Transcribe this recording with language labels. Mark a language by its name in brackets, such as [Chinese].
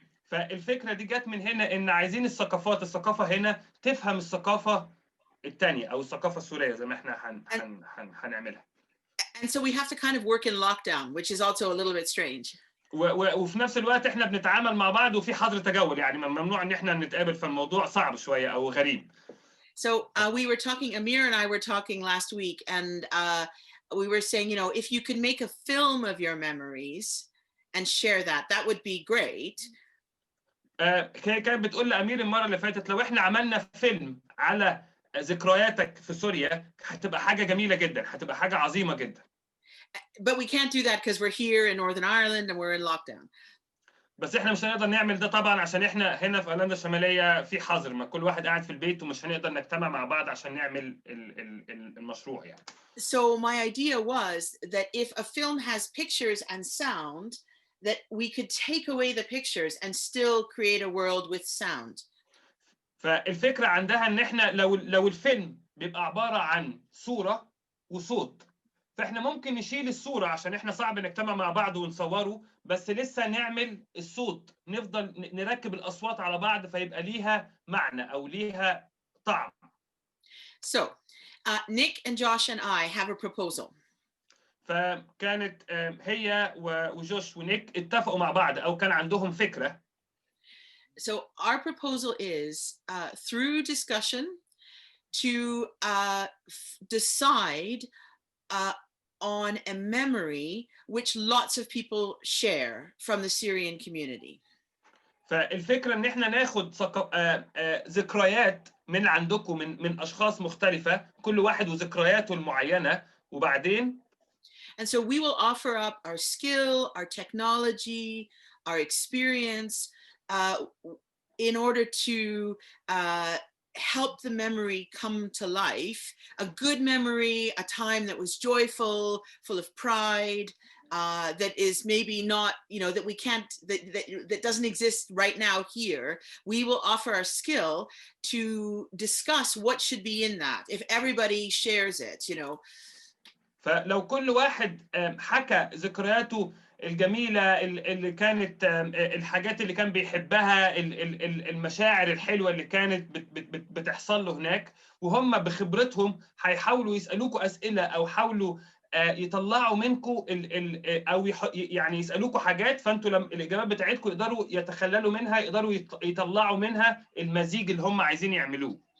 [Arabic] فالفكرة دي جت من هنا، ان عايزين الثقافة هنا تفهم الثقافة الثانية او الثقافة السورية زي ما احنا هنعملها. [English] And so we have to kind of work in lockdown, which is also a little bit strange. [Arabic] وفي نفس الوقت احنا بنتعامل مع بعض وفي حظر تجول، يعني ممنوع ان احنا نتقابل، فالموضوع صعب شوية او غريب. [English] So we were talking, Amir and I were talking last week, and we were saying, you know, if you could make a film of your memories and share that, that would be great. [Arabic] كانت بتقول لأمير المرة اللي فاتت لو احنا عملنا فيلم على ذكرياتك في سوريا هتبقى حاجة جميلة جدا، هتبقى حاجة عظيمة جدا. [English] But we can't do that because we're here in Northern Ireland and we're in lockdown. [Arabic] بس احنا مش هنقدر نعمل ده طبعا عشان احنا هنا في ايرلندا الشماليه في حظر، ما كل واحد قاعد في البيت ومش هنقدر نجتمع مع بعض عشان نعمل المشروع يعني. [English] So my idea was that if a film has pictures and sound, that we could take away the pictures and still create a world with sound. [Arabic] فالفكره عندها ان احنا لو الفيلم بيبقى عباره عن صوره وصوت، فاحنا ممكن نشيل الصورة عشان احنا صعب نجتمع مع بعض ونصوره، بس لسه نعمل الصوت، نفضل نركب الأصوات على بعض فيبقى ليها معنى أو ليها طعم. [English] So, Nick and Josh and I have a proposal. [Arabic] فكانت هي وجوش ونيك اتفقوا مع بعض أو كان عندهم فكرة. [English] So, our proposal is through discussion to decide on a memory which lots of people share from the Syrian community. [Arabic] فالفكرة إن إحنا ناخد ذكريات من عندكم من أشخاص مختلفة، كل واحد وذكرياته المعينة، وبعدين [English] And so we will offer up our skill, our technology, our experience in order to help the memory come to life. A good memory, a time that was joyful, full of pride, that is maybe not, that we can't, that doesn't exist right now here. We will offer our skill to discuss what should be in that, if everybody shares it. [Arabic] فلو كل واحد حكى ذكرياته الجميلة اللي كانت الحاجات اللي كان بيحبها، المشاعر الحلوة اللي كانت بتحصل له هناك، وهم بخبرتهم هيحاولوا يسألوكوا أسئلة أو حاولوا يطلعوا منكم أو يعني يسألوكوا حاجات، فأنتوا لما الإجابات بتاعتكم يقدروا يتخللوا منها، يقدروا يطلعوا منها المزيج اللي هم عايزين يعملوه.